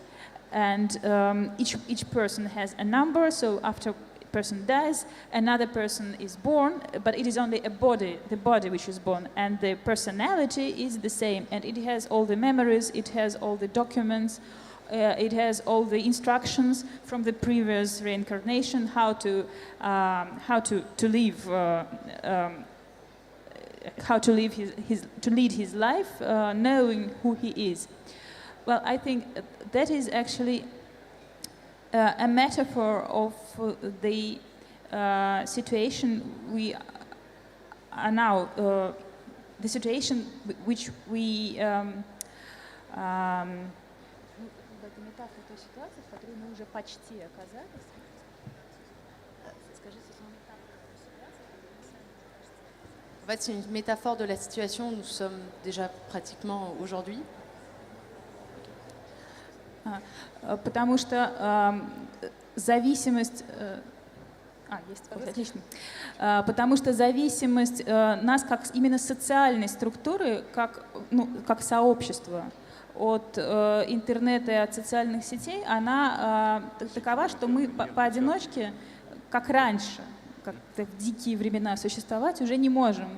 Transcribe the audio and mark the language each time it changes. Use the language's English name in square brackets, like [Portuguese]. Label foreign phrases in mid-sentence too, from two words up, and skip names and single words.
[English] And each person has a number, so after a person dies, another person is born, but it is only the body which is born, and the personality is the same, and it has all the memories, it has all the documents, it has all the instructions from the previous reincarnation, how to live, to lead his life, knowing who he is. Well, I think that is actually a metaphor of the situation we are now, the situation which we... [French] En fait, c'est une métaphore de la situation où nous sommes déjà pratiquement aujourd'hui. [Russian] Потому что зависимость... отлично. Потому что зависимость нас как именно социальной структуры, как сообщества от интернета и от социальных сетей, она такова, что мы поодиночке, как раньше, как в дикие времена существовать уже не можем.